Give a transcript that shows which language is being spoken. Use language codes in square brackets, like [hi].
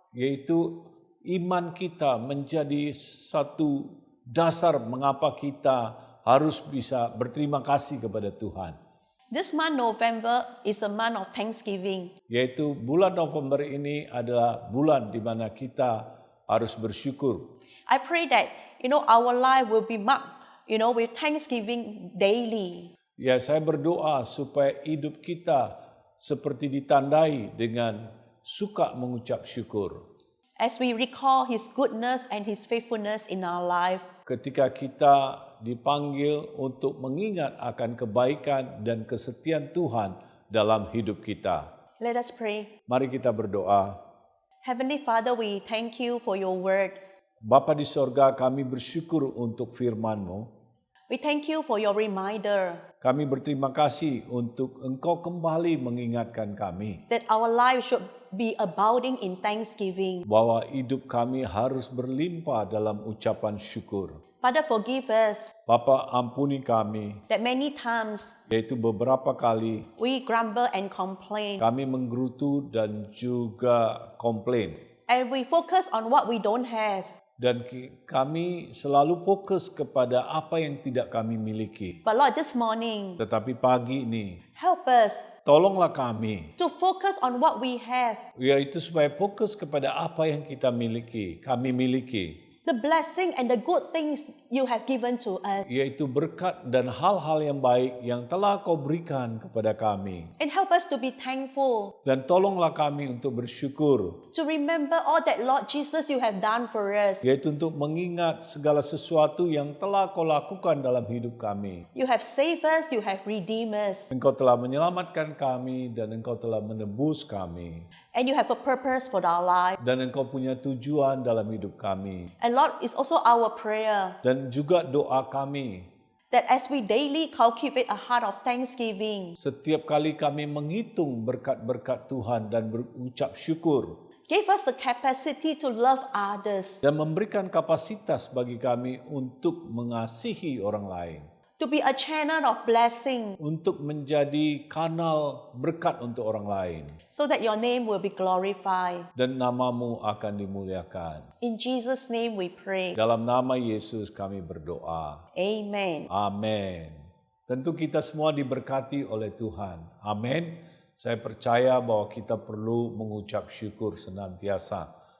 [id] Yaitu iman kita menjadi satu dasar mengapa kita harus bisa berterima kasih kepada Tuhan. [en] This month, November, is a month of Thanksgiving. [id] Yaitu bulan November ini adalah bulan di mana kita harus bersyukur. [en] I pray that, our life will be marked, with Thanksgiving daily. [id] Ya, saya berdoa supaya hidup kita seperti ditandai dengan suka mengucap syukur. [en] As we recall His goodness and His faithfulness in our life. [id] Ketika kita dipanggil untuk mengingat akan kebaikan dan kesetiaan Tuhan dalam hidup kita. [en] Let us pray. [id] Mari kita berdoa. [en] Heavenly Father, we thank you for your word. [id] Bapa di sorga, kami bersyukur untuk firman-Mu. [en] We thank you for your reminder [id] Kami berterima kasih untuk Engkau kembali mengingatkan kami [en] that our life should be abounding in thanksgiving. [id] bahwa hidup kami harus berlimpah dalam ucapan syukur. [en] Father, forgive us [id] Bapa, ampuni kami, [en] that many times [id] yaitu beberapa kali [en] we grumble and complain, [id] kami menggerutu dan juga komplain. [en] and we focus on what we don't have. [id] Dan kami selalu fokus kepada apa yang tidak kami miliki. [en] But Lord, this morning, [id] Tetapi pagi ini, [en] help us [id] tolonglah kami, [en] to focus on what we have, [id] yaitu supaya fokus kepada apa yang kita miliki, kami miliki. [en] the blessing and the good things you have given to us. [id] yaitu berkat dan hal-hal yang baik yang telah Kau berikan kepada kami. [en] And help us to be thankful, [id] Dan tolonglah kami untuk bersyukur, [en] to remember all that, Lord Jesus, you have done for us. [id] yaitu untuk mengingat segala sesuatu yang telah Kau lakukan dalam hidup kami. [en] You have saved us, you have redeemed us, [id] Engkau telah menyelamatkan kami dan Engkau telah menebus kami. [en] and you have a purpose for our lives. [id] Dan Engkau punya tujuan dalam hidup kami. [en] And Lord, it's also our prayer [id] Dan juga doa kami, [en] that as we daily cultivate a heart of thanksgiving, [id] setiap kali kami menghitung berkat-berkat Tuhan dan berucap syukur, [en] give us the capacity to love others, [id] dan memberikan kapasitas bagi kami untuk mengasihi orang lain, [en] to be a channel of blessing, [id] untuk menjadi kanal berkat untuk orang lain, [en] so that your name will be glorified. [id] dan namamu akan dimuliakan. [en] In Jesus' name we pray. [id] Dalam nama Yesus kami berdoa. [en] Amen. [id] Amin. Tentu kita semua diberkati oleh Tuhan. Amin. Saya percaya bahwa kita perlu mengucap syukur senantiasa.